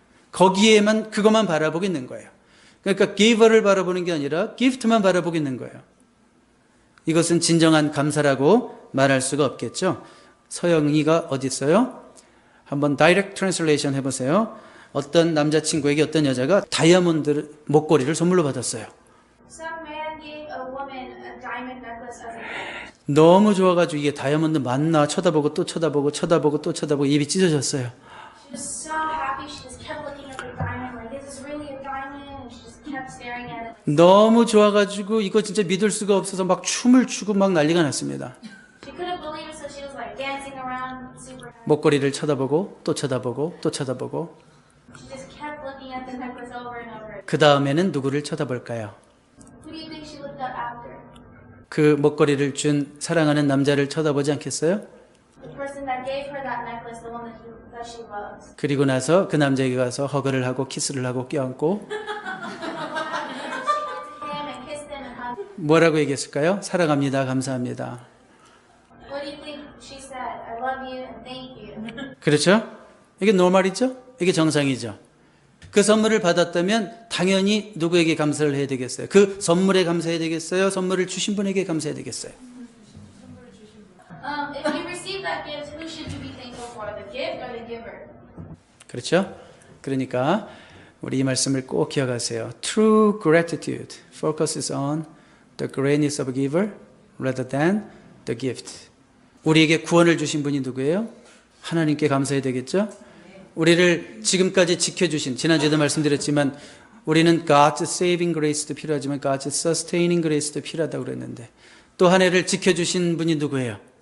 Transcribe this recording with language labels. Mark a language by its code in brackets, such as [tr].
[ko] 거기에만, 그것만 바라보고 있는 거예요. 그러니까 giver를 바라보는 게 아니라 gift만 바라보고 있는 거예요. 이것은 진정한 감사라고 말할 수가 없겠죠. 서영이가 어디 있어요? 한번 다이렉트 트랜슬레이션 해보세요. 어떤 남자친구에게 어떤 여자가 다이아몬드 목걸이를 선물로 받았어요. [en] Some man gave a woman a diamond necklace as a gift. [ko] 너무 좋아가지고 이게 다이아몬드 맞나 쳐다보고 또 쳐다보고 쳐다보고 또 쳐다보고 입이 찢어졌어요. [en] She was so happy. She just kept looking at the diamond, like, is this really a diamond? And she just kept staring at it. [ko] 너무 좋아가지고 이거 진짜 믿을 수가 없어서 막 춤을 추고 막 난리가 났습니다. [en] She couldn't believe it, so she was like dancing around, super happy. [ko] 목걸이를 쳐다보고 또 쳐다보고 또 쳐다보고. [en] She just kept looking at the necklace over and over. [ko] 그 다음에는 누구를 쳐다볼까요? [en] Who do you think she looked at after? [ko] 그 목걸이를 준 사랑하는 남자를 쳐다보지 않겠어요? [en] The person that gave her that necklace, the one that she loves. [ko] 그리고 나서 그 남자에게 가서 허그를 하고 키스를 하고 껴안고 [en] She went to him and kissed him and hugged him. [ko] 뭐라고 얘기했을까요? 사랑합니다, 감사합니다. [en] What do you think she said? I love you and thank you. [ko] 그렇죠? 이게 노멀이죠? 이게 정상이죠. 그 선물을 받았다면 당연히 누구에게 감사를 해야 되겠어요? 그 선물에 감사해야 되겠어요? 선물을 주신 분에게 감사해야 되겠어요? [en] If you receive that gift, who should you be thankful for? The gift or the giver? [ko] 그렇죠? 그러니까 우리 이 말씀을 꼭 기억하세요. [en] True gratitude focuses on the greatness of a giver rather than the gift. [ko] 우리에게 구원을 주신 분이 누구예요? 하나님께 감사해야 되겠죠? 우리를 지금까지 지켜주신, 지난주에도 말씀드렸지만 우리는 [en] God's saving grace [ko] 도 필요하지만 [en] God's sustaining grace [ko] 도 필요하다고 그랬는데, 또 한 해를 지켜주신 분이 누구예요?